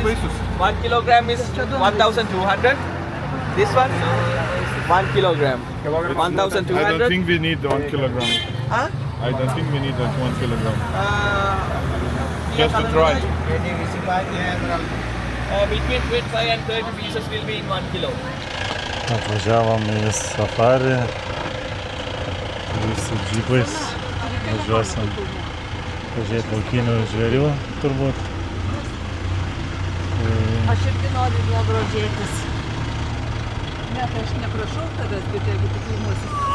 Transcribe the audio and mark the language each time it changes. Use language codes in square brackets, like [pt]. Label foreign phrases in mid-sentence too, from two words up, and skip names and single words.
[lt] vaisius? [en] 1 kilogram is 1,200. This one 1 kilogram. I don't 1,200. think we need 1 kilogram. Huh? I don't think we need 1 kilogram. Just to try. Between 25 and 30 pieces will be in 1 kilo. [lt] Atvažiavom į safarį, visi džipais, važiuosim pažiūrėti laukinių žvėrių turbūt. Aš irgi noriu juo grožėtis. Ne, tai aš neprašau tavęs, bet jeigu tu filmuosi.